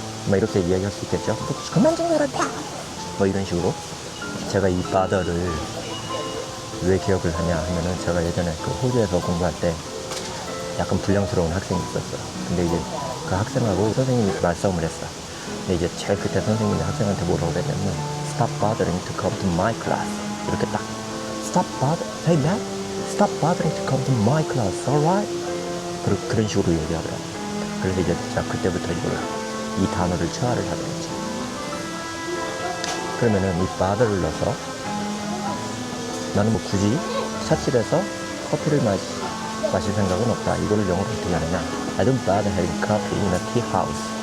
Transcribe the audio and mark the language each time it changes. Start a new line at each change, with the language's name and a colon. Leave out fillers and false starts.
Korean: 막 이렇게 이야기할 수 있겠죠. 그만 좀 해라. 뭐 이런 식으로 제가 이 bother를 왜 기억을 하냐 하면은 제가 예전에 그 호주에서 공부할 때 약간 불량스러운 학생이 있었어요. 근데 이제 그 학생하고 선생님이 말싸움을 했어. 근데 이제 제일 그때 선생님이 학생한테 뭐라고 그랬냐면
English: Stop bothering to come to my class.
Korean: 이렇게 딱
English: Hey man, stop bothering to come to my class, alright?
Korean: 그런 식으로 얘기하더라고요. 그래서 이제 제가 그때부터 이 단어를 체화를 하게 됐죠. 그러면은 이 bother를 넣어서 나는 뭐 굳이 찻집에서 커피를 마실 생각은 없다. 이거를 영어로 어떻게 하느냐?
English: I don't bother having coffee in a tea house.